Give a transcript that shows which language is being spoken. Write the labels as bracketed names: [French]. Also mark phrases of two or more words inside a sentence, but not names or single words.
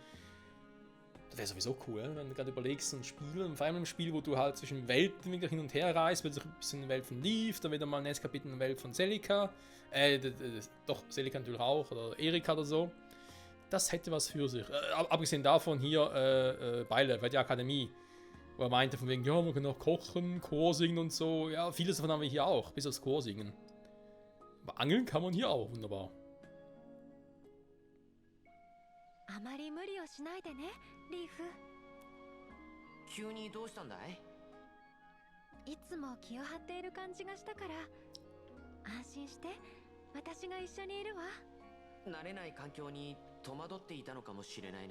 [German] Das wäre sowieso cool, wenn du gerade überlegst, ein Spiel, vor allem ein Spiel, wo du halt zwischen Welten wieder hin und her reist, wird sich ein bisschen in die Welt von Leaf, dann wieder mal ein nächstes Kapitel in die Welt von Celica, doch, Celica natürlich auch, oder Erika oder so. Das hätte was für sich. Abgesehen davon hier, Beilev bei der Akademie, wo er meinte von wegen, ja, man kann auch kochen, Chor singen und so. Ja, vieles davon haben wir hier auch, bis aufs Chor singen. Aber angeln kann man hier auch, wunderbar. [Japanese] あまり無理をしないでね、リーフ。急にどうしたんだい？いつも気を張っている感じがしたから、安心して、私が一緒にいるわ。慣れない環境に戸惑っていたのかもしれないな。